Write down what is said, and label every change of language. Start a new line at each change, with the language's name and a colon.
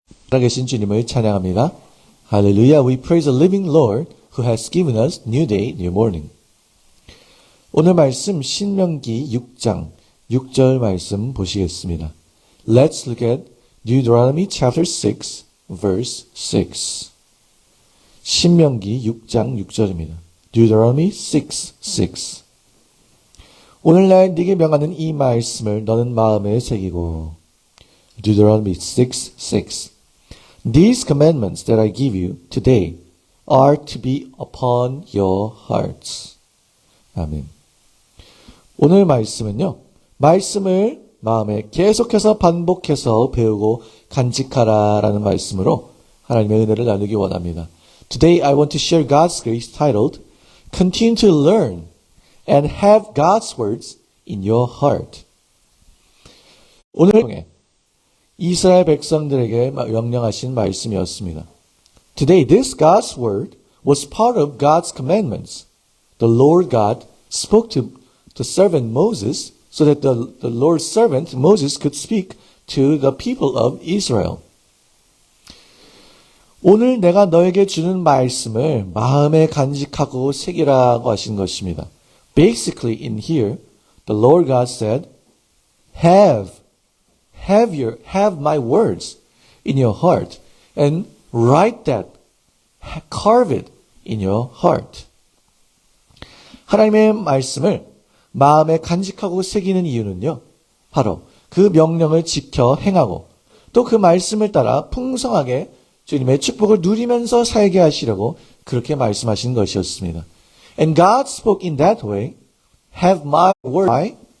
Korean: 살아계신 주님을 찬양합니다.
English: Hallelujah. We praise the living Lord who has given us new day, new morning.
Korean: 오늘 말씀 신명기 6장 6절 말씀 보시겠습니다.
English: Let's look at Deuteronomy chapter 6 verse 6.
Korean: 신명기 6장 6절입니다. Deuteronomy 6:6. 오늘날 네게 명하는 이 말씀을 너는 마음에 새기고.
English: Deuteronomy 6:6. These commandments that I give you today are to be upon your hearts.
Korean: 아멘. 오늘 말씀은요, 말씀을 마음에 계속해서 반복해서 배우고 간직하라라는 말씀으로 하나님의 은혜를 나누기 원합니다.
English: Today I want to share God's grace titled Continue to learn and have God's words in your heart.
Korean: 오늘 통해 이스라엘 백성들에게 명령하신 말씀이었습니다.
English: Today this God's word was part of God's commandments. The Lord God spoke to the servant Moses so that the Lord's servant Moses could speak to the people of Israel.
Korean: 오늘 내가 너에게 주는 말씀을 마음에 간직하고 새기라고 하신 것입니다.
English: Basically in here, the Lord God said, have my words in your heart and write that, carve it in your heart.
Korean: 하나님의 말씀을 마음에 간직하고 새기는 이유는요, 바로 그 명령을 지켜 행하고 또 그 말씀을 따라 풍성하게 주님의 축복을 누리면서 살게 하시려고 그렇게 말씀하신 것이었습니다.
English: And God spoke in that way, have my word. Why?